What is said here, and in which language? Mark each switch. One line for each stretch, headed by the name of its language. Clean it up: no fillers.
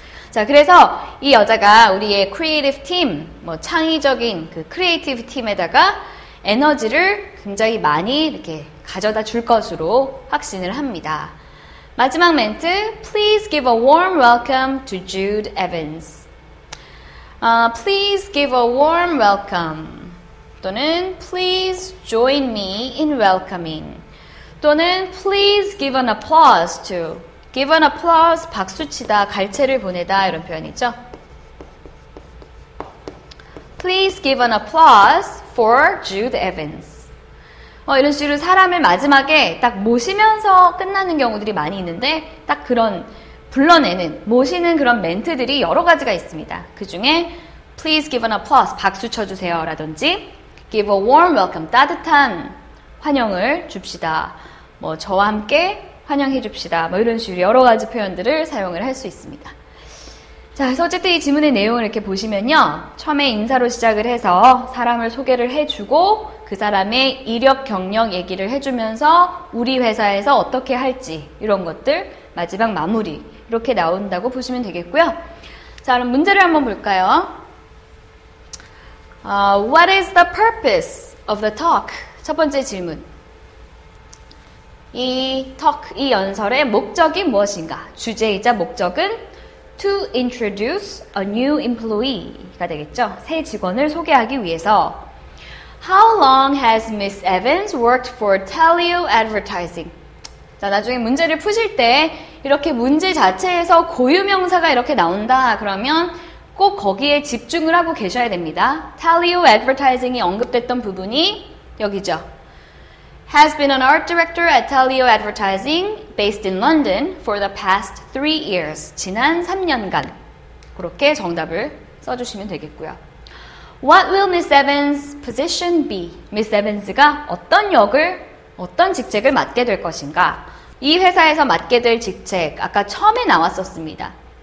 Korean: 자, 그래서 이 여자가 우리의 creative team, 뭐 창의적인 그 creative 팀에다가 에너지를 굉장히 많이 이렇게 가져다 줄 것으로 확신을 합니다. 마지막 멘트,
English: please give a warm welcome to Jude Evans. Please give a warm welcome 또는 please join me in welcoming 또는 please give an applause to. give an applause,
Korean: 박수치다, 갈채를 보내다 이런 표현이죠.
English: Please give an applause for Jude Evans.
Korean: 이런 식으로 사람을 마지막에 딱 모시면서 끝나는 경우들이 많이 있는데 딱 그런 불러내는, 모시는 그런 멘트들이 여러 가지가 있습니다. 그 중에
English: Please give an applause,
Korean: 박수 쳐주세요 라든지
English: Give a warm welcome,
Korean: 따뜻한 환영을 줍시다. 뭐 저와 함께 환영해 줍시다. 뭐 이런 식으로 여러 가지 표현들을 사용을 할 수 있습니다. 자, 그래서 어쨌든 이 지문의 내용을 이렇게 보시면요. 처음에 인사로 시작을 해서 사람을 소개를 해주고 그 사람의 이력, 경력 얘기를 해주면서 우리 회사에서 어떻게 할지 이런 것들 마지막 마무리 이렇게 나온다고 보시면 되겠고요. 자, 그럼 문제를 한번 볼까요?
English: What is the purpose of the talk?
Korean: 첫 번째 질문. 이 talk, 이 연설의 목적이 무엇인가? 주제이자 목적은
English: to introduce a new employee가 되겠죠.
Korean: 새 직원을 소개하기 위해서.
English: How long has Miss Evans worked for Teleo Advertising?
Korean: 자, 나중에 문제를 푸실 때 이렇게 문제 자체에서 고유명사가 이렇게 나온다 그러면 꼭 거기에 집중을 하고 계셔야 됩니다. Teleo Advertising이 언급됐던 부분이 여기죠.
English: Has been an art director at Teleo Advertising based in London for the past 3 years.
Korean: 지난 3년간. 그렇게 정답을 써주시면 되겠고요.
English: What will Miss Evans' position be?
Korean: Miss Evans가 어떤 역을, 어떤 직책을 맡게 될 것인가? 이 회사에서 맡게 될 직책, 아까 처음에 나왔었습니다.